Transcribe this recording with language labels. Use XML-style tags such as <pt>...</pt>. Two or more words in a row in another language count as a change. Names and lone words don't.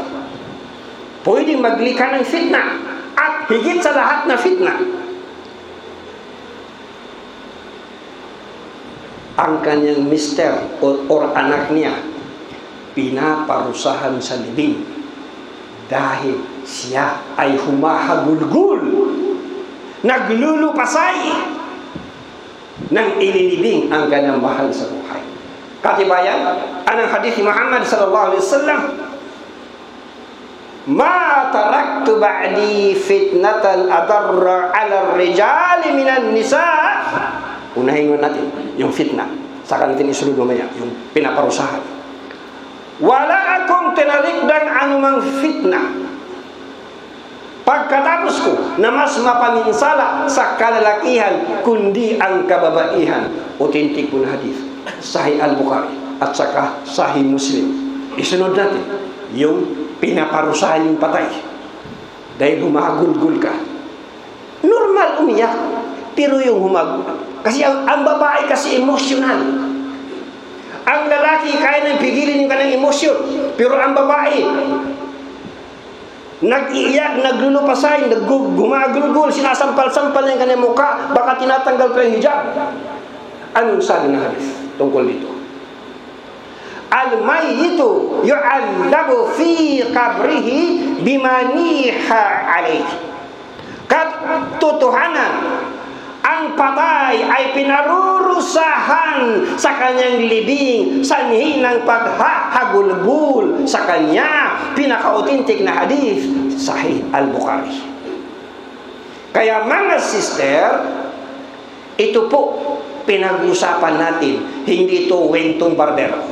<tl>Pwedeng maglikha ng fitna, at higit sa lahat na fitna, ang kanyang mister or anak niya pinaparusahan sa libing dahil siya ay humahagulgul, naglulupasay ng ililibing ang kanyang mahal sa buhay. Katibayan, anong hadith ni Muhammad</tl> <ar>صلى الله عليه وسلم ما تركت بعدي فتنة أضر على الرجال من النساء.</ar> <tl>Unahin mo natin yung fitna, saka natin isunod mamaya yung pinaparusahan. Wala akong tinalikdang anumang fitna pagkatapos ko na mas mapaminsala sa kalalakihan kundi ang kababaihan. Authentic po na hadith, Sahih Al-Bukhari at saka Sahih Muslim. Isunod natin yung pinaparusahan yung patay dahil humagulgul ka. Normal umiyak, pero yung kasi ang babae kasi emotional. Ang lalaki kaya nang pigilin yung kanyang emosyon, pero ang babae nag-iiyak, naglulupasay, gumagulgul, sinasampal-sampal yung kanyang mukha, baka tinatanggal pa yung hijab. Anong sabi ng hadith tungkol dito?</tl> <ar>الميت يعذب في قبره بما نيح عليه.</ar> <tl>Katotohanan, ang patay ay pinarurusahan sa kanyang libing sanhi ng paghahagulgul sa kanya. Pinaka-authentic na hadith, Sahih Al-Bukhari. Kaya mga sister, ito po pinag-usapan natin, hindi ito wentong barbero.</tl>